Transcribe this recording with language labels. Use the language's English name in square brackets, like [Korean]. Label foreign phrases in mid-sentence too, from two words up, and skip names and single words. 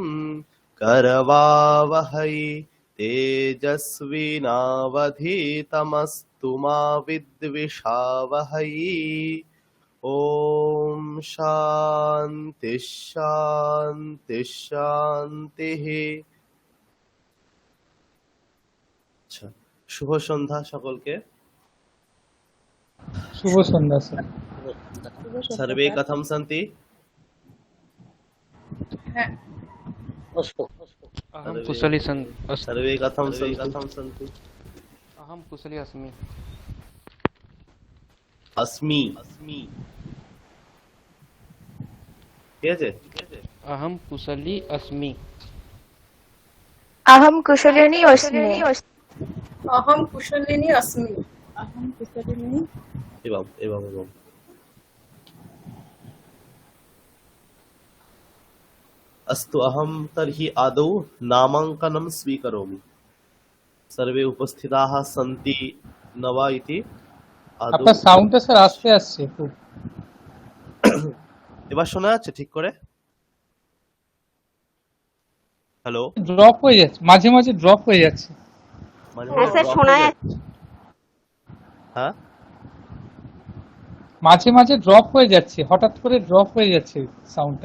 [Sanskrit] करवावहै तेजस्विनावधीतमस्तु मा विद्विषावहै। ओम शांति शांति शांतिः। [Bangla] আচ্ছা, শুভ সন্ধ্যা সকলকে। শুভ সন্ধ্যা স্যার। [Sanskrit] सर्वे कथम सन्ति? अहम कुशली सर्वे कथम सन्ति? अहम कुशली अस्मि। [Bangla] अस्मि ঠিক আছে। [Sanskrit] अहम कुशली अस्मि। अहम कुशलिनी अस्मि। अहम कुशलिनी अस्मि। एवं एवं एवं। अस्तु, अहं तर्हि आदौ नामाङ्कनं स्वीकरोमि। सर्वे उपस्थिताः सन्ति न वा इति आदौ। [Bangla] আপনার সাউন্ডটা স্যার আস্তে আসছে খুব। এবার শোনা যাচ্ছে ঠিক করে? হ্যালো, ড্রপ হয়ে যাচ্ছে, মাঝে মাঝে ড্রপ হয়ে যাচ্ছে। হ্যাঁ স্যার, শোনা যাচ্ছে। হ্যাঁ, মাঝে মাঝে ড্রপ হয়ে যাচ্ছে, হঠাৎ করে ড্রপ হয়ে যাচ্ছে সাউন্ডটা।